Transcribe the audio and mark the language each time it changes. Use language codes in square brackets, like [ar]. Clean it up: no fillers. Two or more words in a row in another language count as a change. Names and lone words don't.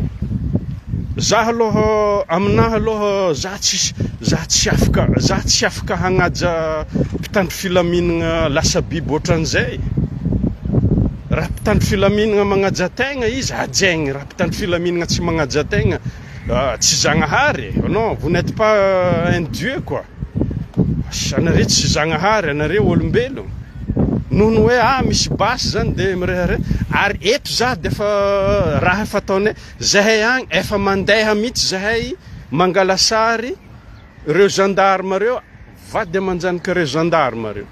[mg] Zaho aloha aminaha aloha za tsy afaka hagnaja mpitandro filaminana lasa biby ohatran'izay. Raha mpitandro filaminana magnaja tegna izy hajaigny, raha mpitandro filaminana tsy magnaja tegna tsy Zagnahary. [fr] Non, vous n'êtes pas un dieu quoi. [mg] Anare tsy Zagnahary, anare olombelo. Nono hoe misy basy zany de mirehare. Ary eto za de efa raha efa ataonay zahay agny efa mandeha mihitsy zahay mangala sary reo gendarme reo, vady amanjanaka reo gendarme reo.